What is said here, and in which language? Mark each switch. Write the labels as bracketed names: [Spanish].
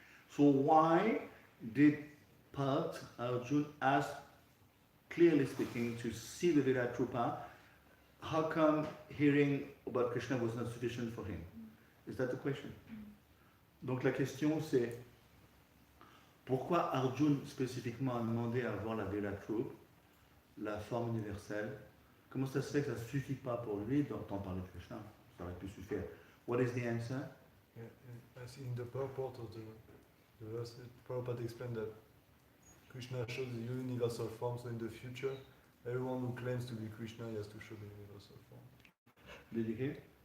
[English] So why did Parth Arjuna ask, clearly speaking, to see the Virat Rupa? How come hearing about Krishna was not sufficient for him? Is that the question? [French] Donc la question c'est, pourquoi Arjuna spécifiquement a demandé à voir la Virat Rupa, la forme universelle? Comment ça se fait que ça ne suffit pas pour lui d'entendre parler de Krishna? Ça aurait pu suffire. [English] What is the answer? I see in the purport of the verse, Prabhupada explained that Krishna shows the universal form, so in the future, everyone who claims to be Krishna has to show the universal form. Did you hear?